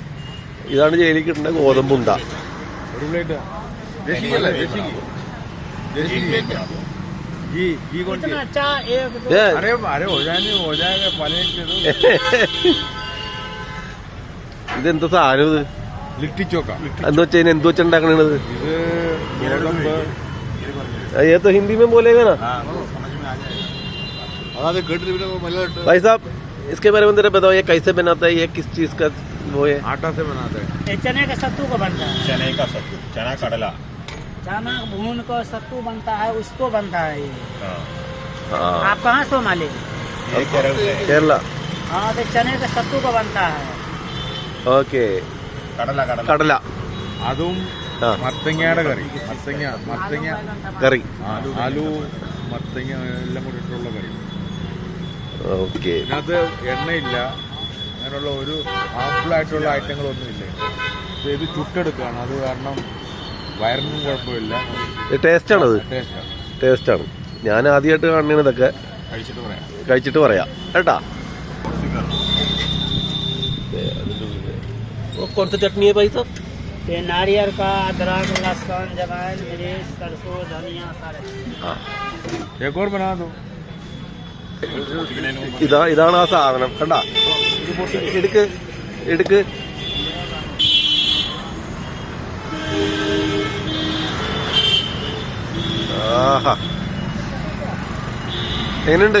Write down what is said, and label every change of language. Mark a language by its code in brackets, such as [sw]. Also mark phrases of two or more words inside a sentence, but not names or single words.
[ml] ഇതാണ് ജയിലിൽ കിട്ടുന്ന ഗോതമ്പുണ്ട. ഇതെന്താ സാധനം ഇത്? ലിട്ടി ചോക്ക എന്ന് വെച്ചാൽ എന്ത് വെച്ചുണ്ടാക്കണത്? [hi] ये तो हिंदी में बोलेगा ना भाई साहब. इसके बारे में जरा बताओ, ये कैसे बनाता है? ये किस चीज का वो है? आटा से बनाते हैं. ये चने का सत्तू का बनता है. चने का सत्तू, चना कडला, चना भून को सत्तू बनता है, उसको बनता है ये. हाँ. आप कहाँ से मालिक? ये केरल से. केरला. हाँ, तो चने का सत्तू का बनता है. [ml] ഓക്കെ. കടല കടല കടല അതും മത്തങ്ങയുടെ കറി. മത്തങ്ങ കറി. ആലു മത്തങ്ങ എല്ലാം കൂടി ഇട്ടുള്ള കറി. ഓക്കെ. ഇതിനകത്ത് എണ്ണയില്ല, അങ്ങനെയുള്ള ഒരു ഹാർംഫുൾ ആയിട്ടുള്ള ഐറ്റങ്ങളൊന്നുമില്ല. ഇത് ചുട്ടെടുക്കുകയാണ്, അത് കാരണം വയറിനും കുഴപ്പമില്ല. ടേസ്റ്റാണത്. ടേസ്റ്റാണ്. ടേസ്റ്റാണ്. ഞാൻ ആദ്യമായിട്ട് കാണുന്നത് ഇതൊക്കെ. കഴിച്ചിട്ട് പറയാം കേട്ടാ. [hi] कौन सा चटनी है भाई साहब? ये नारियल का, अदरक, लहसुन, जवाइन, मिर्च, सरसों, धनिया सारे. एक और बना दो. [ml] ഇതാണ് ആ സാധനം. കണ്ടാ, എടുക്ക് എടുക്ക്. ആഹാ, എങ്ങനെയുണ്ട്?